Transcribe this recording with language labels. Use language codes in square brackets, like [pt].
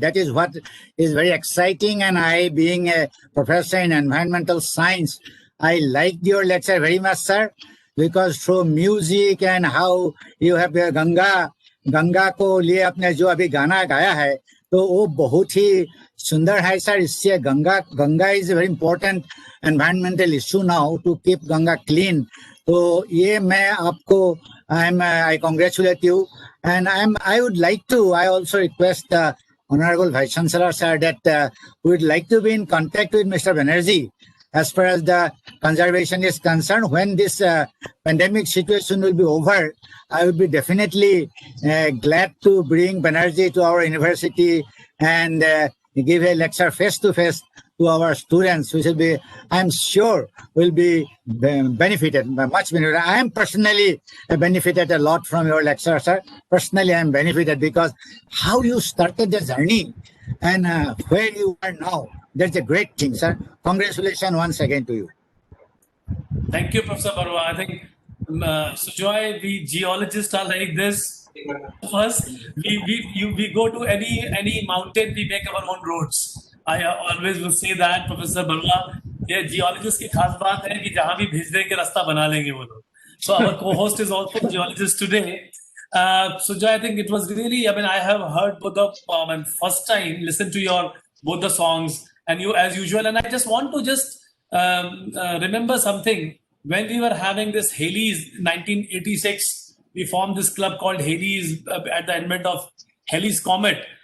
[en] That is what is very exciting. And I, being a professor in environmental science, I liked your lecture very much, sir, because through music and how you have [hi] Ganga को लिए आपने जो अभी गाना गाया है तो वो बहुत ही सुंदर है सर. इससे [en] Ganga is very important environmental issue now to keep Ganga clean. [hi] तो ये मैं आपको [en] I congratulate you, and I would like to, I also request Honorable Vice Chancellor sir that we would like to be in contact with Mr. Banerjee as far as the conservation is concerned. When this pandemic situation will be over, I would be definitely glad to bring Banerjee to our university and give a lecture face to face to our students, which will be, I'm sure, will be benefited, much benefited. I am personally benefited a lot from your lecture, sir. Personally, I am benefited because how you started the journey and where you are now, that's a great thing, sir. Congratulations once again to you. Thank you, Professor Barua. I think, Sujoy, we geologists are like this. First, we go to any mountain, we make our own roads. I always will say that, Professor Barua. [hi] ये geologist की खास बात है कि जहाँ भी भेज देंगे रास्ता बना लेंगे वो लोग. [en] So our co-host is also a geologist today. Sujoy, I think it was really, I mean, I have heard both the first time, listen to both the songs, and you as usual. And I just want to remember something. When we were having this Halley's 1986, we formed this club called Halley's at the advent of Halley's Comet.